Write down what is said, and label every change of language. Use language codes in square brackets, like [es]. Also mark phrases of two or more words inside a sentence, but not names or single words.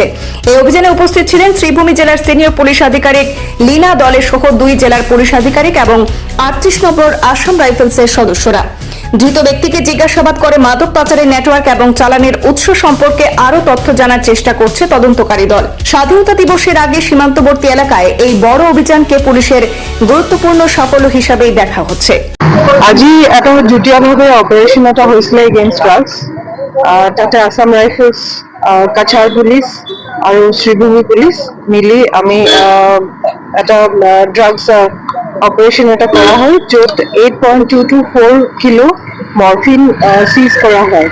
[bn] এই অভিযানে উপস্থিত ছিলেন শ্রীভূমি জেলার সিনিয়র পুলিশ আধিকারিক লীনা দলের সহ 2 জেলার পুলিশ আধিকারিক এবং 38 নম্বর আসাম রাইফেলসের সদস্যরা। ধৃত ব্যক্তিকে জিজ্ঞাসাবাদ করে মাদক পাচারের নেটওয়ার্ক এবং চালানের উৎস সম্পর্কে আরো তথ্য জানার চেষ্টা করছে তদন্তকারী দল। স্বাধীনতা দিবসের আগে সীমান্তবর্তী এলাকায় এই বড় অভিযানকে পুলিশের গুরুত্বপূর্ণ সাফল্য হিসাবেই দেখা হচ্ছে। [as] আজি এটা যুটীয়াভাৱে অপাৰেশ্যন এটা হৈছিলে [en] against drugs. [as] তাতে আসাম ৰাইফেলছ, কাছাৰ পুলিচ আৰু শ্ৰীভূমি পুলিচ মিলি আমি এটা [en] drugs operation [as] এটা কৰা হয়, য'ত 8.224 কিলো [en] morphine seize [as] কৰা হয়।